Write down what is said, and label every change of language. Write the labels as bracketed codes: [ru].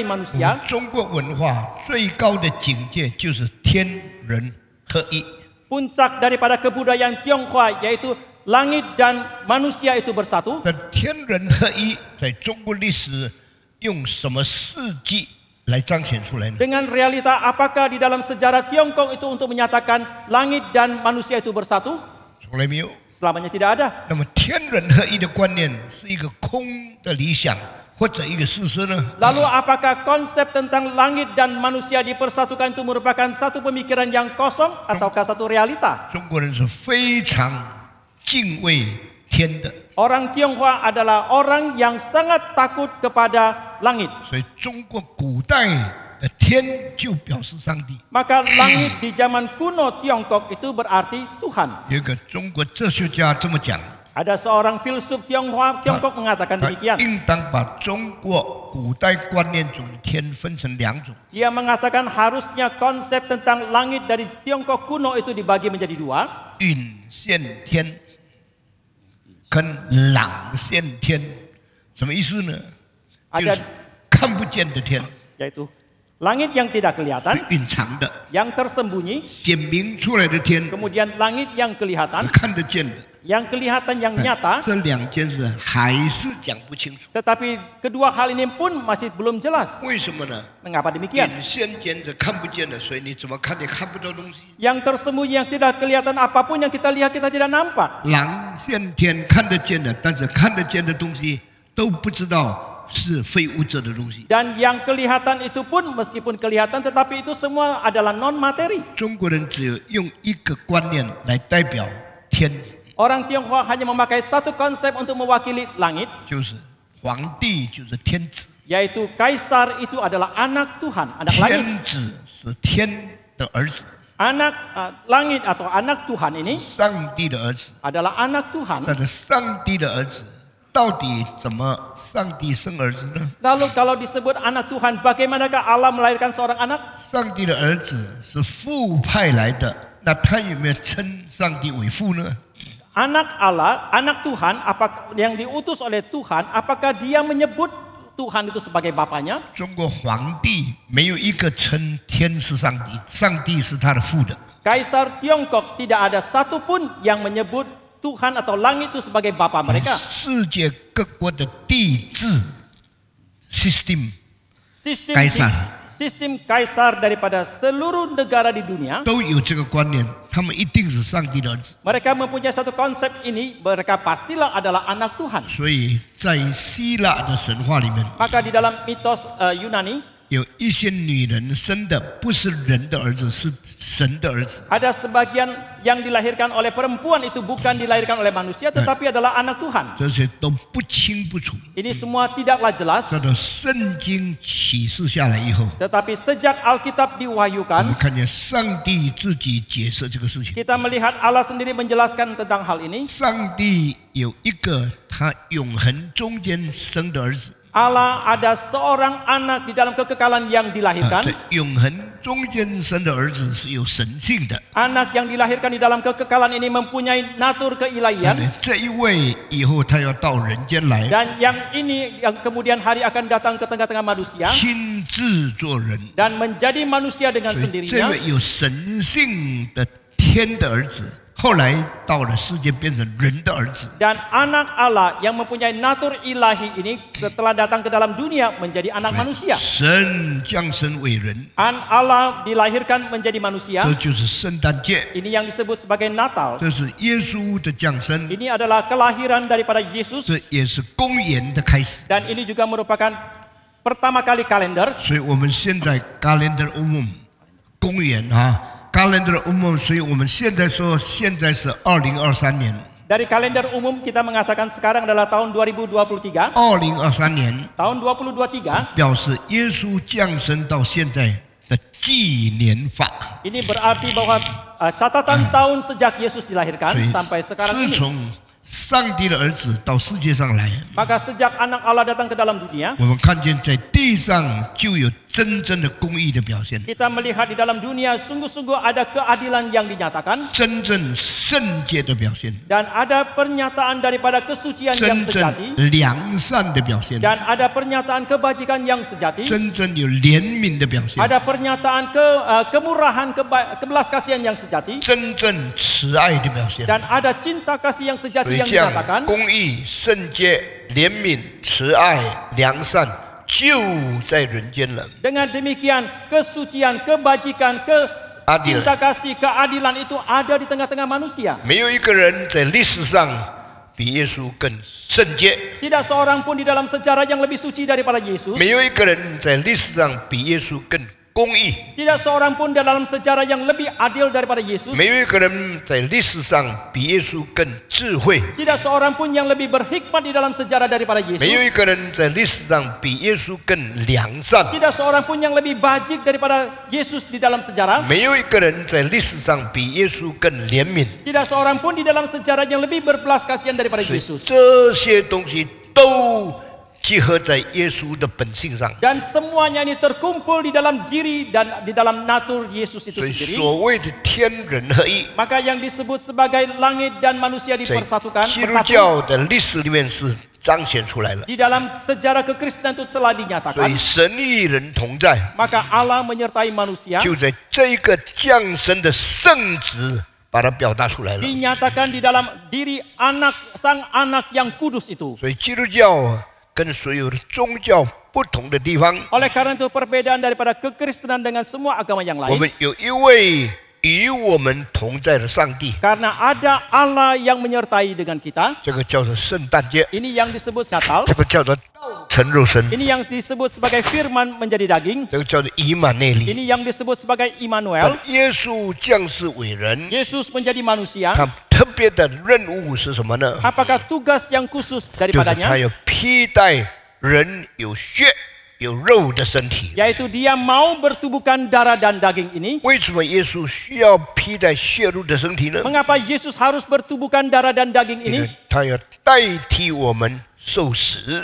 [zh] 我们 [id] manusia. [zh] 中国文化最高的境界就是天人合一。 [id] Puncak daripada kebudayaan Tionghoa yaitu langit dan manusia itu bersatu. [zh] 那天人合一在中国历史用什么事迹来彰显出来呢？ [id] Dengan realita apakah di dalam sejarah Tiongkok itu untuk menyatakan langit dan manusia itu bersatu? [zh] 从来没有。 [id] Selamanya tidak ada. [zh] 那么天人合一的观念是一个空的理想或者一个事实呢？ [id] Lalu apakah konsep tentang langit dan manusia dipersatukan itu merupakan satu pemikiran yang kosong ataukah satu realita? [zh] 中国人是非常敬畏天的， [id] Orang Tionghoa adalah orang yang sangat takut kepada langit. [zh] 所以中国古代的天就表示上帝。 [id] Maka langit di zaman kuno Tiongkok itu berarti Tuhan. [zh] 有一个中国哲学家这么讲， [id] Ada seorang filsuf Tiongkok mengatakan [zh] 他 [id] demikian. [zh] 应当把中国古代观念中的天分成两种， [id] Ia mengatakan harusnya konsep tentang langit dari Tiongkok kuno itu dibagi menjadi dua. [zh] 隐现天跟朗现天，什么意思呢？就 [id] Ada [zh] 是看不见的天， [id] yaitu langit yang tidak [zh] 是 [id] kelihatan, [zh] 隐藏的； [id] yang tersembunyi, [zh] 显明出来的天， [id] kemudian langit yang [zh] 是 [id] kelihatan, [zh] 看得见的。 [id] yang kelihatan yang nyata. [zh] 这两件事还是讲不清楚， [id] Tetapi kedua hal ini pun masih belum jelas. [zh] 为什么呢？ [id] Mengapa demikian? [zh] 隐现间着看不见的，所以你怎么看也看不到东西。 [id] Yang tersembunyi, yang tidak kelihatan, apapun yang kita lihat kita tidak nampak. [zh] 朗现天看得见的，但是看得见的东西都不知道是非物质的东西。 [id] Dan yang kelihatan itu pun meskipun kelihatan, tetapi itu semua adalah non materi. [zh] 中国人只有用一个观念来代表天。 [id] Orang Tionghoa hanya memakai satu konsep untuk mewakili langit, [zh] 就是皇帝就是天子， [id] yaitu kaisar itu adalah anak Tuhan, anak langit. [zh] 天子是天的儿子， [id] Anak langit atau anak Tuhan ini [zh] 上帝的儿子。 [id] adalah anak Tuhan. [zh] 但是上帝的儿子到底怎么上帝生儿子呢？ [id] Lalu kalau disebut anak Tuhan, bagaimanakah Allah melahirkan seorang anak? [zh] 上帝的儿子是父派来的，那他有没有称上帝为父呢？ [id] Anak Allah, anak Tuhan, apakah yang diutus oleh Tuhan, apakah dia menyebut Tuhan itu sebagai bapaknya? [zh] 中国皇帝没有一个称天是上帝，上帝是他的父的。 [id] Kaisar Tiongkok tidak ada satupun yang menyebut Tuhan atau langit itu sebagai bapa mereka. [zh] 世界各国的帝制 system [id] Sistem Kaisar. sistem kaisar daripada seluruh negara di dunia, [zh] 都有这个观念，他们一定是上帝的儿子。 [id] mereka mempunyai satu konsep ini, mereka pastilah adalah anak Tuhan. [zh] 所以在希腊的神话里面， [id] Maka di dalam mitos Yunani, [zh] 有一些女人生的不是人的儿子，是神的儿子。 [id] ada sebagian yang dilahirkan oleh perempuan itu bukan dilahirkan oleh manusia, tetapi adalah anak Tuhan. [zh] 这些都不清不楚。 [id] Ini semua tidaklah jelas, [zh] 这个圣经启示下来以后， [id] tetapi sejak Alkitab [zh] 我们 [id] diwahyukan, [zh] 看见上帝自己解释这个事情。 [id] kita melihat Allah sendiri menjelaskan tentang hal ini. [zh] 上帝有一个他永恒中间生的儿子， [id] Allah ada seorang anak di dalam kekekalan yang dilahirkan. [zh] 这永恒中间生的儿子是有神性的。 [id] Anak yang dilahirkan di dalam kekekalan ini mempunyai natur [zh] 但 [id] keilahian. [zh] 是这一位以后他要到人间来， [id] Dan yang ini yang kemudian hari akan datang ke tengah-tengah manusia [zh] 亲自做人。 [id] dan menjadi manusia dengan [zh] 所以这 [id] sendirinya. [zh] 位有神性的天的儿子，后来到了世界变成人的儿子。 [id] Dan anak Allah yang mempunyai natur ilahi ini setelah datang ke dalam dunia menjadi anak manusia. [zh] 神降生为人， [id] Allah dilahirkan menjadi manusia. [zh] 这就是圣诞节， [id] Ini yang disebut sebagai Natal. [zh] 这是耶稣的降生， [id] Ini adalah kelahiran daripada Yesus [zh] 这也是公元的开始。 [id] dan ini juga merupakan pertama kali kalender. [zh] 所以我们现在 [id] calendar umum [zh] 公元calendar umum， 所以我们现在说现在是2023年。 [id] Dari kalender umum kita mengatakan sekarang adalah tahun 2023. [zh] 2023年 [id] Tahun 2023 [zh] 表示耶稣降生到现在的纪年法， [id] ini berarti bahwa catatan tahun sejak Yesus dilahirkan [zh] 所以 [id] sampai sekarang [zh] 自 [id] ini. [zh] 从上帝的儿子到世界上来， [id] Maka sejak anak Allah datang ke dalam dunia, [zh] 我们看见在地上就有真正的公义的表现， [id] kita melihat di dalam dunia sungguh-sungguh ada keadilan yang dinyatakan [zh] 真正圣洁的表现， [id] dan ada pernyataan daripada kesucian yang [zh] 真正 [id] sejati [zh] 良善的表现， [id] dan ada pernyataan kebajikan yang sejati, [zh] 真正有怜悯的表现， [id] ada pernyataan kemurahan, kebelas kasihan yang sejati [zh] 真正慈爱的表现。 [id] dan ada cinta kasih yang [zh] 所 [id] sejati [zh] 以 [id] yang [zh] 这样 [id] dinyatakan. [zh] 公义、圣洁、怜悯、慈爱、良善就在人间了。 [id] Dengan demikian kesucian, kebajikan, Adil. cinta kasih, keadilan itu ada di tengah-tengah manusia. [zh] 没有一个人在历史上比耶稣更圣洁， [id] Tidak seorang pun di dalam sejarah yang lebih suci daripada Yesus. [zh] 没有一个人在历史上比耶稣更公义， [id] Tidak seorang pun dalam sejarah yang lebih adil daripada Yesus. [zh] 没有一个人在历史上比耶稣更智慧， [id] Tidak seorang pun yang lebih berhikmat di dalam sejarah daripada [zh] 没有 [id] Yesus. [zh] 一个人在历史上比耶稣更良善， [id] Tidak seorang pun yang lebih bajik daripada Yesus di dalam sejarah. [zh] 没有一个人在历史上比耶稣更怜悯。 [id] Tidak seorang pun di dalam sejarah yang lebih berbelas kasihan daripada [zh] 所以 [id] Yesus. [zh] 这些东西都集合在耶稣的本性上。 [id] Dan semuanya ini terkumpul di dalam diri dan di dalam natur Yesus itu [zh] 所以 [id] sendiri. [zh] 所谓的天人合一， [id] Maka yang disebut sebagai langit dan manusia [zh] 在 [id] dipersatukan [zh] 基督 [id] bersatu. [zh] 教的历史里面是彰显出来了。 [id] Di dalam sejarah kekristenan itu telah [zh] 所 [id] dinyatakan. [zh] 以神与人同在， [id] Maka Allah menyertai manusia. [zh] 就在这一个降生的圣子把它表达出来了。 [id] Dinyatakan di dalam diri sang anak yang kudus itu. [zh] 所以基督教跟所有的宗教不同的地方， [id] Oleh karena itu perbedaan daripada kekristenan dengan semua agama yang [zh] 我 [id] lain. [zh] 们有一位与我们同在的上帝， [id] Karena ada Allah yang menyertai dengan kita. [zh] 这个叫做圣诞节， [id] Ini yang disebut Natal. [zh] 这个叫做成肉身， [id] Ini yang disebut sebagai firman menjadi daging. [zh] 这个叫做以马内利。 [id] Ini yang disebut sebagai [zh] 但 [id] Immanuel. [zh] 耶稣降世为人， [id] Yesus menjadi manusia. [zh] 他特别的任务是什么呢？ [id] Apakah tugas yang khusus [zh] 就是他 [id] daripadanya? [zh] 要披戴人有血有肉的身体。 [id] Yaitu dia mau bertubuhkan darah dan daging ini. [zh] 为什么耶稣需要披戴血肉的身体呢？ [id] Mengapa Yesus harus bertubuhkan darah dan daging [zh] 因 [id] ini? [zh] 为他要代替我们受死，